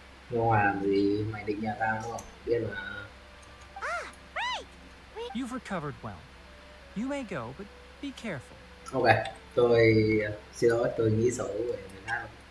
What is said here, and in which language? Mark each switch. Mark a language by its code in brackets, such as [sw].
[vi] Nhưng mà làm gì mày định nhà tao đúng không? Biết mà. [en] Ah, right! You've recovered well. You may go, but be careful. [vi] Ok, tôi xin lỗi, tôi nghĩ xấu về người khác.